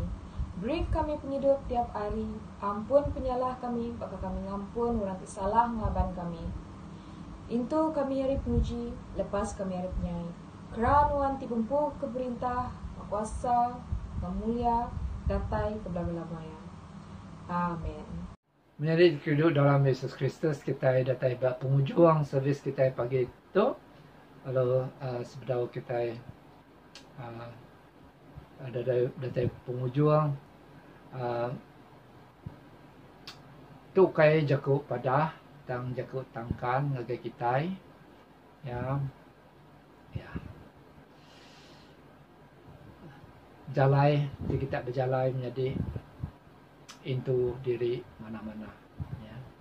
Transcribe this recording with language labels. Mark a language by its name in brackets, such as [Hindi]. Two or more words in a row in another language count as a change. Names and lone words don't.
[Iban] Beri kami penghidup tiap hari, ampun penyalah kami, baka kami ngampun orang salah ngelaban kami. Intu kami hari puji, lepas kami hari penyai. Kerana nuan ti bempu ke perintah, kuasa, kemulia, datai ke belah-belah. Amin. Menjadi hidup dalam Yesus Kristus, kita datai buat penghujung servis kita pagi itu. Lalu sebelum kita ada datai penghujung, tu kai jaku pada tang jaku tangkan ngagai kita ya jalai kita berjalai menjadi into diri mana-mana ya.